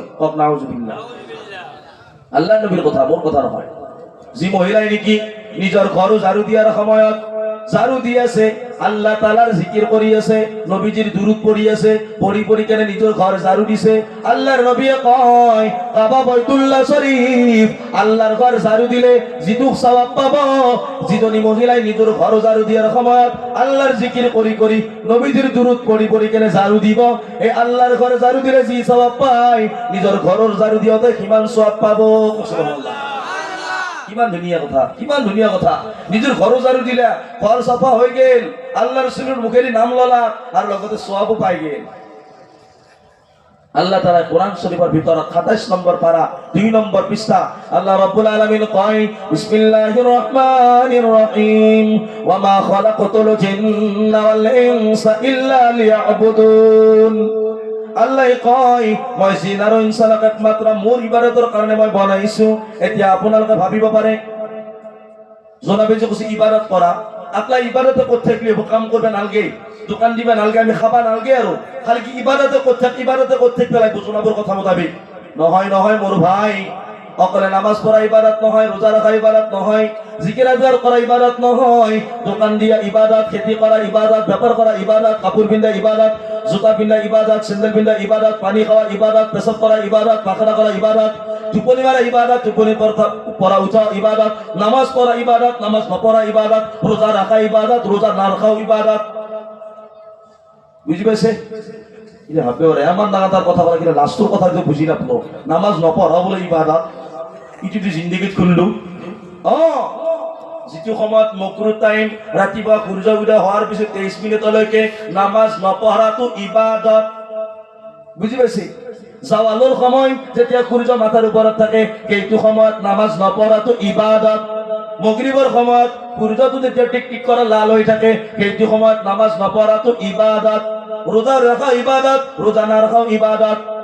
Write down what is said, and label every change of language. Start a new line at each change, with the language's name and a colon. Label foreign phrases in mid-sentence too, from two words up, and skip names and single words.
Assamese: কক নাউজুবিল্লাহ। আল্লাহ নবীৰ কথা, মোৰ কথা নহয়। যি মহিলাই নেকি নিজৰ ঘৰ ঝাৰু দিয়াৰ সময়ত ঝাৰু দি আছে, আল্লাহ তাআলাৰ জিকিৰ কৰি আছে, নবীজিৰ দুরূদ পঢ়ি আছে, পঢ়ি কেনে নিজৰ ঘৰ ঝাৰু দিছে। আল্লাহৰ নবীয়ে কয়, কাবা বাইতুল্লাহ শরীফ, আল্লাহৰ ঘৰ ঝাৰু দিলে যিটো সওয়াব পাব, যিজনী মহিলাই নিজৰ ঘৰ ঝাৰু দিয়াৰ সময়ত আল্লাহৰ জিকিৰ কৰি নবীজিৰ দুরূদ পঢ়ি কেনে ঝাৰু দিব, এই আল্লাহৰ ঘৰ ঝাৰু দিলে যি সওয়াব পায়, নিজৰ ঘৰৰ ঝাৰু দিওঁতে সিমান সওয়াব পাব। সুবহানাল্লাহ। কিমান ধুনীয়া কথা, কিমান ধুনীয়া কথা। নিজৰ ঘৰ ঝাৰু দিলা, ঘৰ চাফা হৈ গেল, আল্লাহ
Bangla: রাসূলের মুখেরি
Assamese: নাম ললা, আর লগতে সওয়াবও পাই গেল।
Bangla: আল্লাহ তাআলা কোরআন শরীফের ভিতর ২৭ নম্বর পারা ২ নম্বর পৃষ্ঠা আল্লাহ রাব্বুল আলামিন কয়,
Arabic: بسم الله الرحمن الرحيم وما خلقت الجن والإنس إلا ليعبدون.
Assamese: আল্লাহ কয়, মই জিন আৰু ইনসানক একমাত্ৰ মোৰ ইবাদতৰ কাৰণে মই বনাইছো। এতিয়া আপোনালোকে ভাবিব পাৰে, জনাবে যে কৈছে ইবাদত কৰা,
Bangla: আকলা ইবাদতে করতে থাকলে কাম করবে নালগে, দোকান দিবে নালগে, আমি খাবা নালগে, আর খালি কি ইবাদতে করতে থাকতে লাগবে জনাবর কথা মোতাবেক? নহয় নহয় মোর ভাই, অকলে নামাজ পড়া ইবাদত নহয়, রোজা রাখা ইবাদত নহয়, জিকির আজগার করা ইবাদত নহয়, দোকান দিয়া ইবাদত, খেতি করা ইবাদত, ব্যাপার করা ইবাদত, কাপড় পিন্ধা ইবাদত, জুতা পিন্ধা ইবাদত, স্যান্ডেল পিন্ধা ইবাদত, পানি খাওয়া ইবাদত, পেশাব করা ইবাদত, পাখানা করা ইবাদত, টোপনি মারা ইবাদত, টোপনি পড়া উঠা ইবাদত, নামাজ পড়া ইবাদত, নামাজ নপড়া ইবাদত, রোজা রাখা ইবাদত, রোজা না রাখাও ইবাদত। বুঝি পাইছে এটা ভাববে ওরে আমার নাগাতার কথা বলা কিনা লাস্টর কথা যে বুঝি নাপলো নামাজ নপঢ়া বলে ইবাদত ইটো জিন্দগীত খুললো
Assamese: যিটো সময়ত মকৰুহ টাইম ৰাতিপুৱা সূৰ্য উদয় হোৱাৰ পিছত 23 মিনিটলৈকে নামাজ নপঢ়াটো ইবাদত বুজি পাইছে জাৱালৰ সময় যেতিয়া সূৰ্য মাথাৰ ওপৰত থাকে সেইটো সময়ত নামাজ নপঢ়াটো ইবাদত মাগৰিবৰ সময়ত সূৰ্যটো যেতিয়া টিক টিক কৰা লাল হৈ থাকে সেইটো সময়ত নামাজ নপঢ়াটো ইবাদত ৰোজা ৰখা ইবাদত ৰোজা নাৰখাও ইবাদত